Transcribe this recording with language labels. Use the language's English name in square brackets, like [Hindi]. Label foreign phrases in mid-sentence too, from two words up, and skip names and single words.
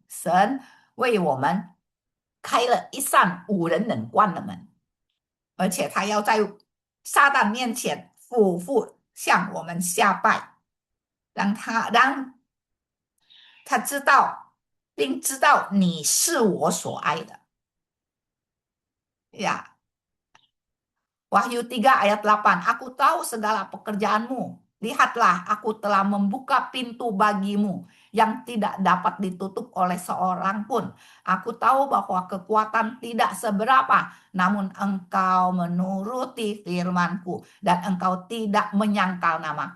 [Chinese] 神为我们开了一扇无人能关的门，而且他要在撒旦面前俯伏向我们下拜，让他知道，并知道你是我所爱的呀。 [Indonesian] Wahyu 3 ayat 8, aku tahu segala pekerjaanmu. Lihatlah, aku telah membuka pintu bagimu yang tidak dapat ditutup oleh seorang pun. Aku tahu bahwa kekuatan tidak seberapa, namun engkau menuruti firmanku dan engkau tidak menyangkal namaku.